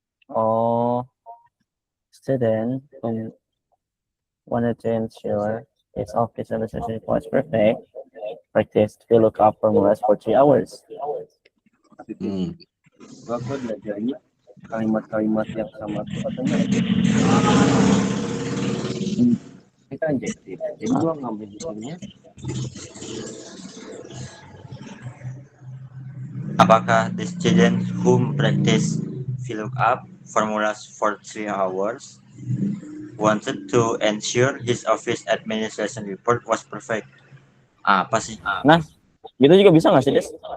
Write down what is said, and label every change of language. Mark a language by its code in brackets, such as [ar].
[en] Oh, student who wanted to ensure his office administration was perfect practiced VLOOKUP formulas for 3 hours. [id] Gua belajarnya kalimat-kalimat yang sama tuh katanya. Kita jadi gua ngambil bukunya. [en] Apakah the student whom practice VLOOKUP formulas for 3 hours wanted to ensure his office administration report was perfect? [id] Apa sih? Nah, gitu juga bisa nggak sih, Des?